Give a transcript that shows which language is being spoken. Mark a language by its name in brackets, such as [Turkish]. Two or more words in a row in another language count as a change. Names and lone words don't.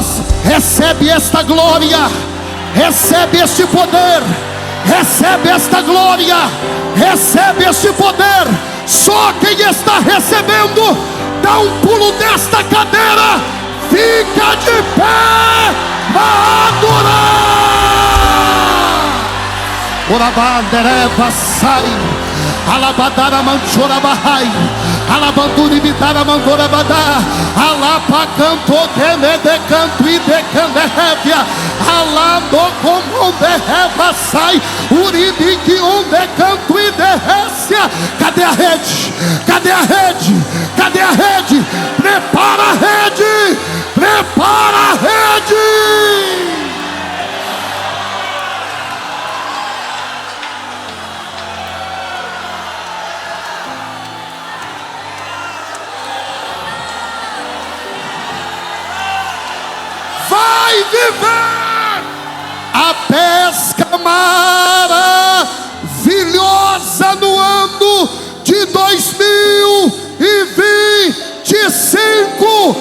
[Portuguese] Recebe esta glória, recebe este poder, recebe esta glória, recebe este poder. Só quem está recebendo, dá um pulo desta cadeira, fica de pé para adorar. Orabandere passai, alabadara manchora bahai, alabanduri bitara mandora badá, alapa canto de canto e de canderrévia, alado como de rebassai, uribi que onde canto e de récia. Cadê a rede? Cadê a rede? Cadê a rede? Prepara a rede! Prepara a rede! Vai viver a pesca maravilhosa no ano de 2025.